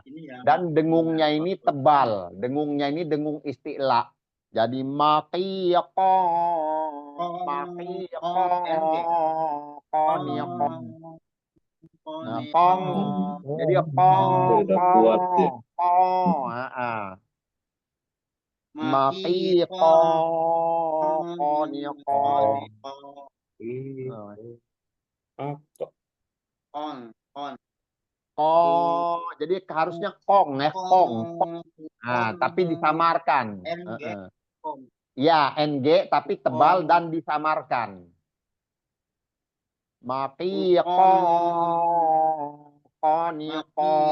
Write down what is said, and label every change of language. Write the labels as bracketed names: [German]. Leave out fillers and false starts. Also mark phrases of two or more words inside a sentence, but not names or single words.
[Indonesian] Dan dengungnya ini tebal, dengungnya ini dengung isti'la. Jadi maqiqa Nah, pong. Jadi pong, Udah kuat ya. pong. Maqiqa qaniqa. Aqo. Jadi harusnya kong, kong. Nah, tapi disamarkan. Ya, NG tapi tebal dan disamarkan. Maqiqa qaniqa.